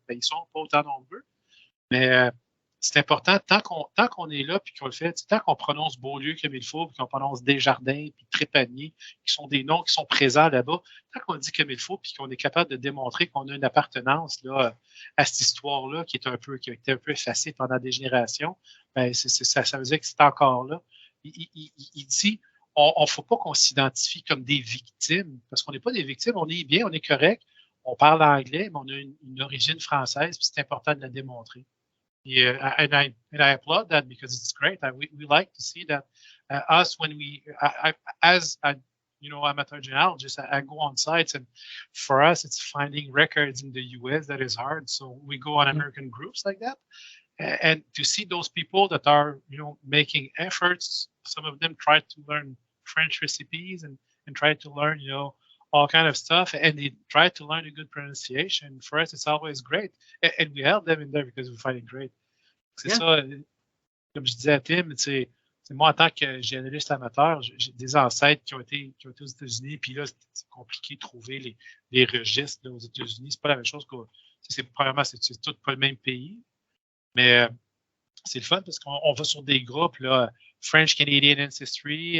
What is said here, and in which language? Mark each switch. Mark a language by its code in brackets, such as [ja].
[fr] Ben, ils sont pas autant nombreux. Mais c'est important, tant qu'on est là puis qu'on le fait, tant qu'on prononce Beaulieu comme il faut, puis qu'on prononce Desjardins, puis Trépanier, qui sont des noms qui sont présents là-bas, tant qu'on le dit comme il faut, puis qu'on est capable de démontrer qu'on a une appartenance là, à cette histoire-là qui a été un peu effacée pendant des générations, ben ça veut dire que c'est encore là. Il dit, on ne faut pas qu'on s'identifie comme des victimes, parce qu'on n'est pas des victimes, on est bien, on est correct, on parle anglais, mais on a une origine française, puis c'est important de la démontrer. [en] Yeah, and I applaud that because it's great. We like to see that us when as amateur genealogists, I go on sites, and for us, it's finding records in the U.S. that is hard. So we go on American groups like that, and to see those people that are making efforts. Some of them try to learn French recipes and try to learn all kind of stuff, and they try to learn a good pronunciation. For us, it's always great, and we help them in there because we find it great. [fr] C'est ça, comme je disais à Tim, c'est moi en tant que généaliste amateur, j'ai des ancêtres qui ont été aux États-Unis, puis là, c'est compliqué de trouver les registres là, aux États-Unis. C'est pas la même chose que premièrement, c'est tout pas le même pays, mais c'est le fun parce qu'on va sur des groupes là, French Canadian Ancestry.